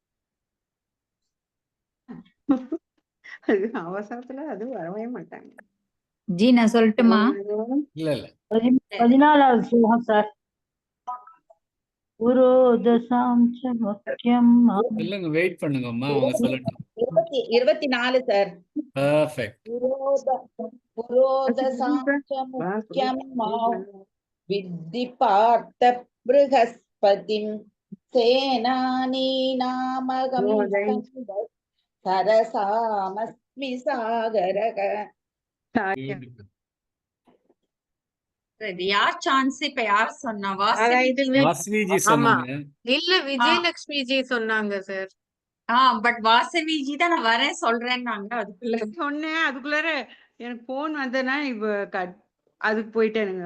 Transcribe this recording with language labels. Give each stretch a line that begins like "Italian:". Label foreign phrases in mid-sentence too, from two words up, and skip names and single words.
Tamil: அது அவசரத்துல அது வரவே மாட்டாங்க. ஜி நான் சொல்லட்டுமா? இல்ல இல்ல. 14வது ஸ்லோகம் சார். குரு தசாம்ச வாக்கியம். இல்லங்க, வெயிட் பண்ணுங்கம்மா, அவங்க சொல்லட்டும். 24 சார். Perfect.
Sanskrit: विद्धि पार्थ बृहस्पतिं सेनानीनामगं सरसामस्मि सागरः.
Tamil: இது யார் சான்ஸ்? இப்ப யார் சொன்னா? வாசவி ஜி சொன்னாங்க. இல்ல, விஜயலட்சுமி ஜி சொன்னாங்க சார். பட் வாசவி ஜி தான் நான் வரேன் சொல்றேன்னாங்க. அதுக்குள்ள சொன்னேன். அதுக்குள்ளார எனக்கு போன் வந்ததுன்னா இப்ப அதுக்கு போயிட்டேனுங்க.